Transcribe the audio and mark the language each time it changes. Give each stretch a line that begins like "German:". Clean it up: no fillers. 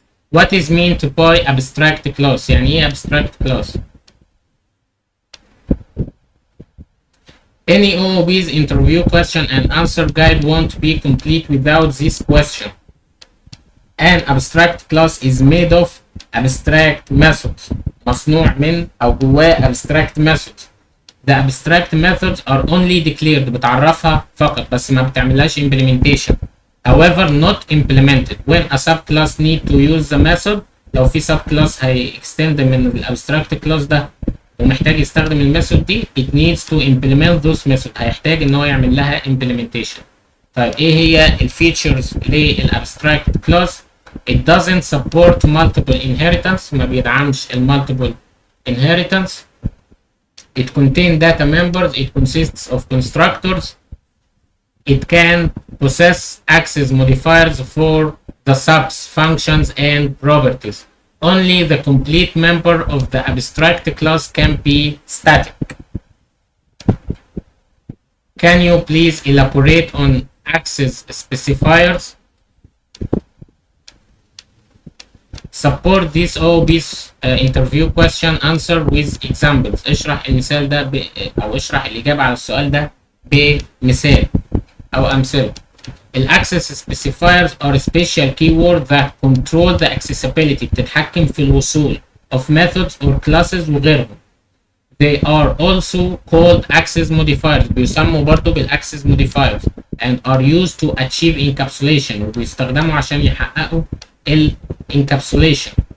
English: What is meant by abstract class؟
Arabic: يعني ايه
English: abstract class؟ Any OOB's interview question and answer guide won't be complete without this question. An abstract class is made of abstract methods.
Arabic: مصنوع من أو جواه abstract methods.
English: The abstract methods are only declared.
Arabic: بتعرفها فقط بس ما بتعملهاش implementation.
English: However, not implemented. When a subclass need to use the method.
Arabic: لو في subclass هي extend من ال abstract class ده ومحتاج يستخدم الميثود دي.
English: It needs to implement those methods.
Arabic: هيحتاج إن هو يعمل لها implementation. طيب إيه هي الفيتشرز
English: للabstract class؟ It doesn't support multiple inheritance.
Arabic: ما بيدعمش
English: multiple inheritance. It contains data members. It consists of constructors. It can possess access modifiers for the subs, functions, and properties. Only the complete member of the abstract class can be static. Can you please elaborate on access specifiers? Support this OOB's interview question answer with examples.
Arabic: اشرح المثال ده أو اشرح الإجابة على السؤال ده بمثال أو أمثلة.
English: الأكسس specifiers are special keywords that control the accessibility.
Arabic: بتتحكم في الوصول
English: of methods or classes
Arabic: وغيرهم.
English: They are also called access modifiers.
Arabic: بيسموا برضو بالaccess modifiers
English: and are used to achieve encapsulation.
Arabic: وبيستخدموا عشان يحققوا encapsulation.